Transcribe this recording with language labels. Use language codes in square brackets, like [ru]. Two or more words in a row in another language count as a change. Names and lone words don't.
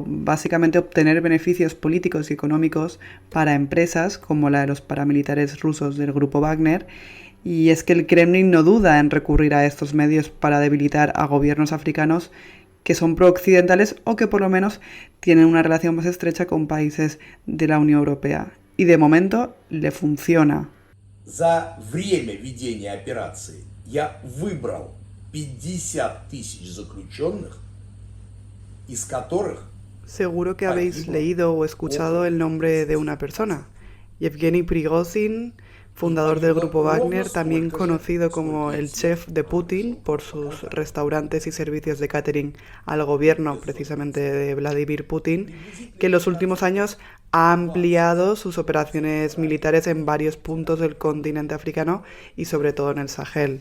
[es] Básicamente obtener beneficios políticos y económicos para empresas como la de los paramilitares rusos del grupo Wagner, y es que el Kremlin no duda en recurrir a estos medios para debilitar a gobiernos africanos que son pro-occidentales o que por lo menos tienen una relación más estrecha con países de la Unión Europea. Y de momento le funciona. [ru] За время ведения операции я выбрал 50 тысяч заключенных, из которых [es] Seguro que habéis leído o escuchado el nombre de una persona, Yevgeny Prigozhin, fundador del grupo Wagner, también conocido como el chef de Putin por sus restaurantes y servicios de catering al gobierno precisamente de Vladimir Putin, que en los últimos años ha ampliado sus operaciones militares en varios puntos del continente africano y sobre todo en el Sahel.